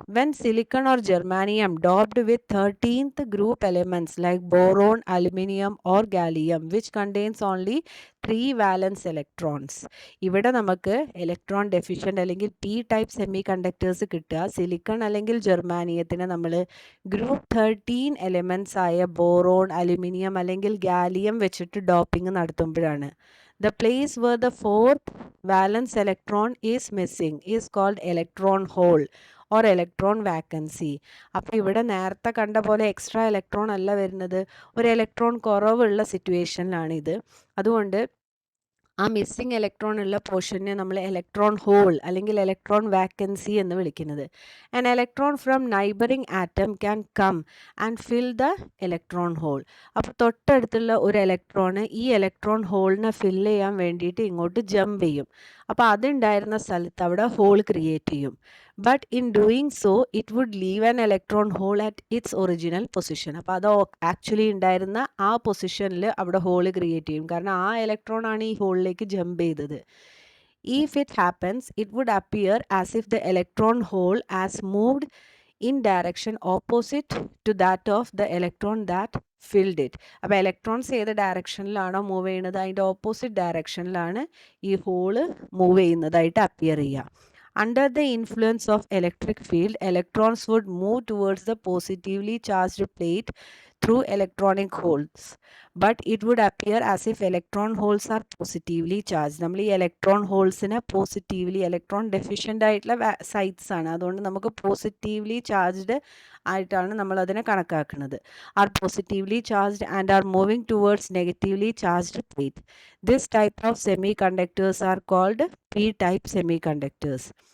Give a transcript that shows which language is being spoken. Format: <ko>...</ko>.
<en>When silicon or germanium doped with 13th group elements like boron, aluminium or gallium which contains only 3 valence electrons.</en> <ml>ഇവിടെ നമുക്ക് electron deficient അല്ലെങ്കിൽ P type semi conductors കിട്ടുക silicon അല്ലെങ്കിൽ ജെർമാനിയത്തിന് നമ്മൾ group 13 elements ആയ boron, aluminium അല്ലെങ്കിൽ gallium വെച്ചിട്ട് doping നടത്തുമ്പോഴാണ്.</ml> <en>The place where the 4th valence electron is missing is called electron hole or electron vacancy.</en> <ml>അപ്പോൾ ഇവിടെ നേരത്തെ കണ്ട പോലെ എക്സ്ട്രാ ഇലക്ട്രോൺ അല്ല വരുന്നത്, ഒരു ഇലക്ട്രോൺ കുറവുള്ള സിറ്റുവേഷനിലാണ് ഇത്. അതുകൊണ്ട് ആ മിസ്സിംഗ് ഇലക്ട്രോൺ ഉള്ള പോർഷനെ നമ്മൾ ഇലക്ട്രോൺ ഹോൾ അല്ലെങ്കിൽ ഇലക്ട്രോൺ വാക്കൻസി എന്ന് വിളിക്കുന്നത്.</ml> <en>An electron from neighbouring atom can come and fill the electron hole.</en> <ml>അപ്പോൾ തൊട്ടടുത്തുള്ള ഒരു ഇലക്ട്രോണ് ഈ ഇലക്ട്രോൺ ഹോളിനെ ഫില്ല് ചെയ്യാൻ വേണ്ടിയിട്ട് ഇങ്ങോട്ട് ജമ്പ് ചെയ്യും. അപ്പോൾ അതുണ്ടായിരുന്ന സ്ഥലത്ത് അവിടെ ഹോൾ ക്രിയേറ്റ് ചെയ്യും.</ml> <en>But in doing so it would leave an electron hole at its original position.</en> <ml>അപ്പോൾ അത് ആക്ച്വലി ഉണ്ടായിരുന്ന ആ പൊസിഷനിൽ അവിടെ ഹോൾ ക്രിയേറ്റ് ചെയ്യും, കാരണം ആ ഇലക്ട്രോൺ ആണ് ഈ ഹോളിലേക്ക് ജമ്പ് ചെയ്തത്.</ml> <en>If it happens, it would appear as if the electron hole has moved in direction opposite to that of the electron that filled it.</en> <ml>അപ്പോൾ ഇലക്ട്രോൺസ് ഏത് ഡയറക്ഷനിലാണോ മൂവ് ചെയ്യുന്നത് അതിൻ്റെ ഓപ്പോസിറ്റ് ഡയറക്ഷനിലാണ് ഈ ഹോള് മൂവ് ചെയ്യുന്നതായിട്ട് appear ചെയ്യുക.</ml> <en>Under the influence of electric field, electrons would move towards the positively charged plate through electronic holes. But it would appear as if electron holes are positively charged.</en> <ml>നമ്മൾ ഈ electron ഹോൾസിനെ positively, electron deficient ആയിട്ടുള്ള sites ആണ്, അതുകൊണ്ട് നമുക്ക് positively charged ആയിട്ടാണ് നമ്മൾ അതിനെ കണക്കാക്കുന്നത്.</ml> <en>Are positively charged and are moving towards negatively charged plate. This type of semiconductors are called P type semiconductors.</en>